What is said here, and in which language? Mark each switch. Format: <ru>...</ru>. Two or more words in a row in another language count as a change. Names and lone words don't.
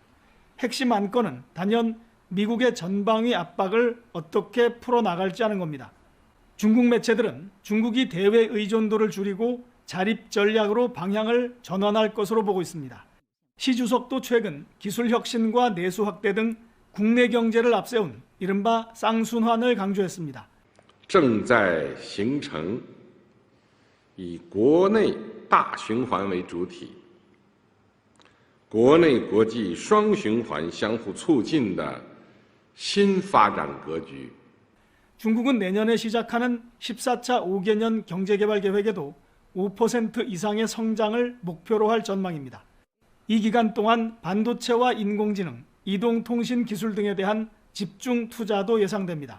<ko>핵심 안건은 단연 미국의 전방위 압박을 어떻게 풀어나갈지 하는 겁니다. 중국 매체들은 중국이 대외 의존도를 줄이고 자립 전략으로 방향을 전환할 것으로 보고 있습니다. 시 주석도 최근 기술 혁신과 내수 확대 등 국내 경제를 앞세운 이른바 쌍순환을 강조했습니다.</ko> <zh>正在形成以国内大循环为主体，国内国际双循环相互促进的新发展格局。</zh> <ko>중국은 내년에 시작하는 14차 5개년 경제개발계획에도 5% 이상의 성장을 목표로 할 전망입니다. 이 기간 동안 반도체와 인공지능, 이동통신 기술 등에 대한 집중 투자도 예상됩니다.</ko>